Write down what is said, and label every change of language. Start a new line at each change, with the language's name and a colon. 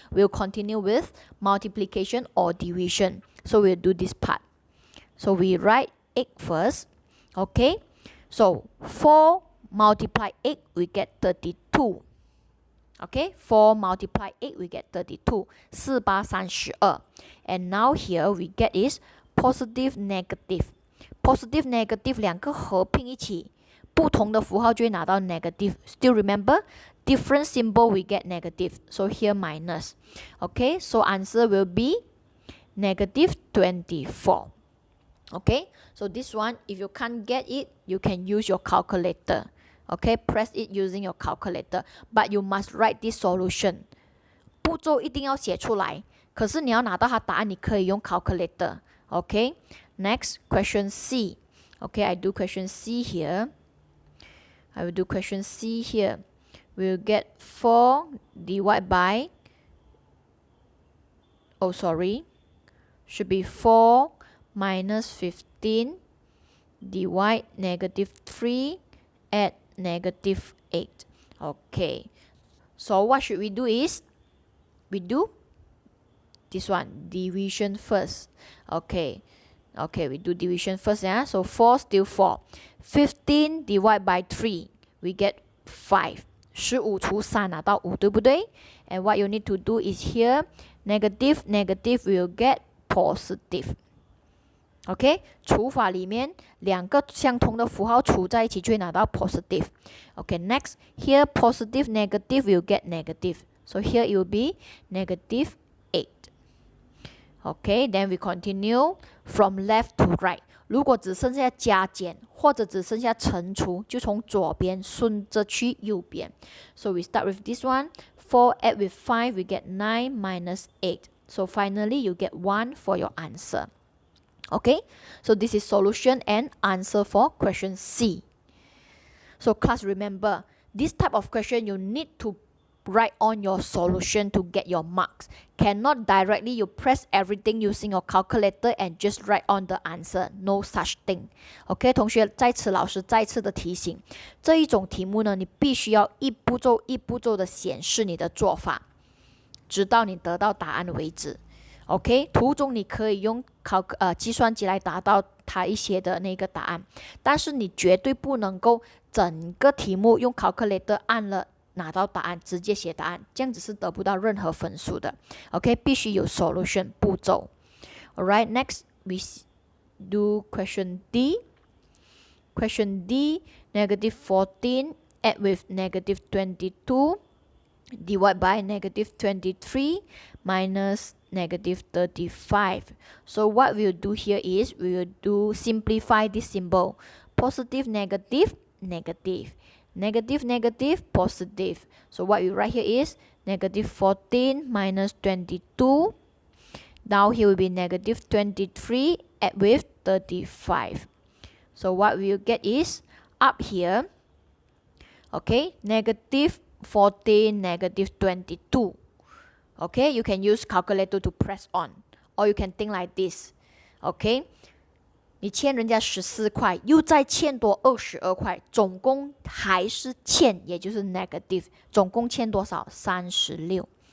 English: We'll continue with multiplication or division. So we'll do this part. So we write 8 first. Okay. So 4 multiply 8, we get 32. Okay. 4 multiply 8, we get 32. 4 8 32. And now here we get is positive negative. Positive negative
Chinese: 两个合并一起，不同的符号就会拿到 negative.
English: Still remember? Different symbol we get negative. So here minus. Okay, so answer will be negative 24. Okay, so this one, if you can't get it, you can use your calculator. Okay, press it using your calculator. But you must write this solution.
Chinese: 步骤一定要写出来。可是你要拿到它答案，你可以用 calculator.
English: Okay, next question C. Okay, I do question C here. I will do question C here. We'll get 4 divided by, should be 4 minus 15 divide negative 3 at negative 8. Okay, so what should we do is, we do this one, division first. Okay, we do division first. Yeah? So 4 still 4. 15 divided by 3, we get 5.
Chinese: 15除3拿到5，对不对？
English: And what you need to do is here, negative will get positive.
Chinese: Okay, 除法里面两个相同的符号除在一起就会拿到 positive.
English: Okay, next, here positive negative will get negative. So here it will be negative 8. Okay, then we continue from left to right.
Chinese: 如果只剩下加减或者只剩下乘除，就从左边顺着去右边。
English: So we start with this one. 4 add with 5, we get 9 minus 8. So finally, you get 1 for your answer. Okay, so this is solution and answer for question C. So class, remember, this type of question you need to write on your solution to get your marks. Cannot directly you press everything using your calculator and just write on the answer. No such thing.
Chinese: OK， 同学，在此老师再次的提醒，这一种题目呢，你必须要一步骤一步骤的显示你的做法，直到你得到答案为止。 OK， 途中你可以用计算机来达到它一些的那个答案，但是你绝对不能够整个题目用 calculator 按了拿到答案，直接写答案，这样子是得不到任何分数的。 OK， 必须有 solution 步骤。
English: Alright, next we do question D. Question D, negative 14 add with negative 22 divide by negative 23 minus negative 35. So what we'll do here is we will do simplify this symbol. Positive, negative, negative. Negative, negative, positive. So what we write here is negative 14 minus 22. Now here will be negative 23 add with 35. So what we'll get is up here Okay, negative 14, negative 22. Okay, you can use calculator to press on, or you can think like this.
Chinese: Okay, 你欠人家14块，又再欠多22块，总共还是欠，也就是 negative， 总共欠多少？36。